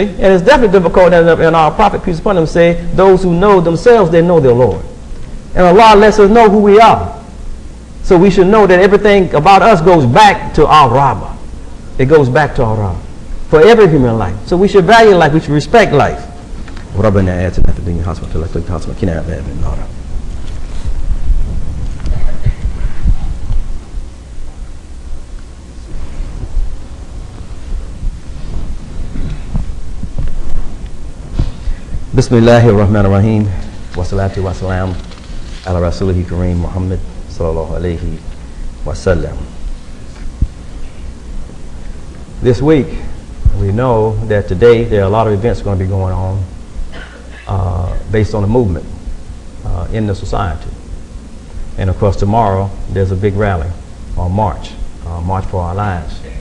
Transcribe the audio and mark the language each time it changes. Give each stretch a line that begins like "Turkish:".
English: And it's definitely difficult, and our prophet, peace upon him, say, those who know themselves, they know their Lord. And Allah lets us know who we are. So we should know that everything about us goes back to our Rabbah. It goes back to our Rabbah for every human life. So we should value life. We should respect life.
Arabic: ربنا آتنا في الدنيا حسنة وفي الآخرة حسنة وقنا عذاب النار. بسم الله الرحمن الرحيم والصلاة والسلام على رسوله الكريم محمد صلى الله عليه وسلم.
English: This week, we know that today there are a lot of events going to be going on based on the movement in the society. And of course tomorrow there's a big rally on March for Our Lives.